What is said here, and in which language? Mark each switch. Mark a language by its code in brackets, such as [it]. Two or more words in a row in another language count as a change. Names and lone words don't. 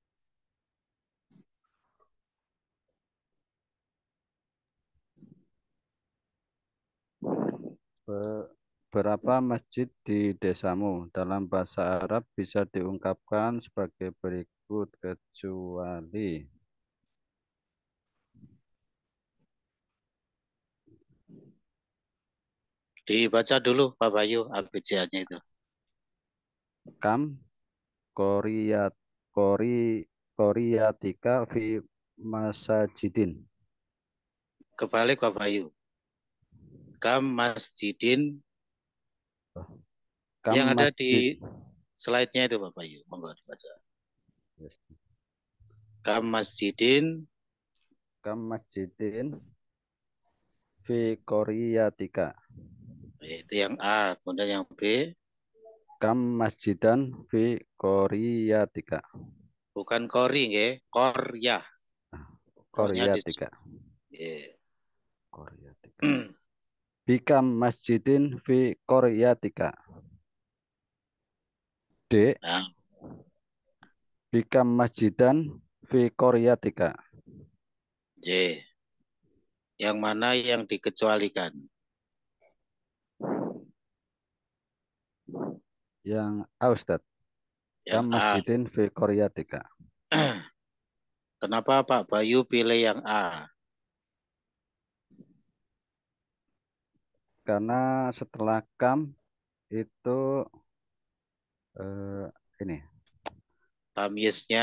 [id] Berapa masjid di desamu dalam bahasa Arab bisa diungkapkan sebagai berikut kecuali Dibaca dulu Pak Bayu ABC-nya itu. [ar] كم قرية قري قريتك في مساجد. [id] Kebalik Pak Bayu. [ar] كم مسجد [id] Oh, kam yang ada masjid. di slide-nya itu Pak Bayu. Monggo dibaca. [ar] كم مسجد كم مسجد في قريتك. [id] itu yang A, kemudian yang B [ar] كم مسجدا في قريتك. [id] bukan kori nggih, korya. Rohnya di [ar] Koriyatika. [id] nggih. [ar] Koriyatika. بكم مسجد في قريتك. [id] D. Nah, [ar] بكم مسجدا في قريتك. [id] J. Yang mana yang dikecualikan? Yang A, Ustaz. Yang [ar] Kam [id] A. [ar] مسجد في قريتك. [id] Kenapa Pak Bayu pilih yang A? Karena setelah kam itu eh, ini Tamyiznya